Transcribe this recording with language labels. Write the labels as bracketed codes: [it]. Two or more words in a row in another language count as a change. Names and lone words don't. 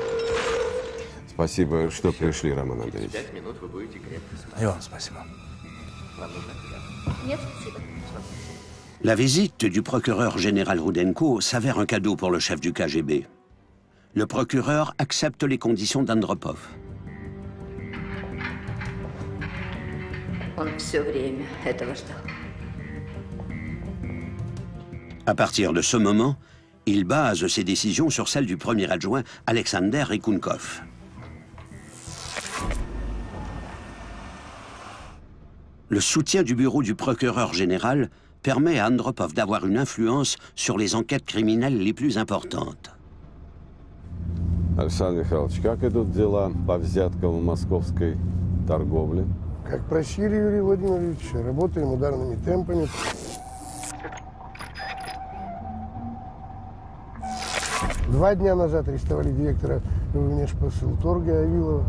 [ru] Спасибо, что пришли, Роман Андреевич. 5 минут вы будете крепко спать. И вам спасибо. Нет, спасибо. [fr] La visite du procureur général Rudenko s'avère un cadeau pour le chef du KGB. Le procureur accepte les conditions d'Andropov. [ru] Он все время этого ждал. [fr] À partir de ce moment, il base ses décisions sur celles du premier adjoint Alexander Rikunkov. Le soutien du bureau du procureur général permet à Andropov d'avoir une influence sur les enquêtes criminelles les plus importantes. [ru] Александр Михайлович, как идут дела по взяткам в московской торговле? Как просили, Юрий Владимирович, работаем ударными темпами. Два дня назад арестовали директора внешпосылторга Авилова.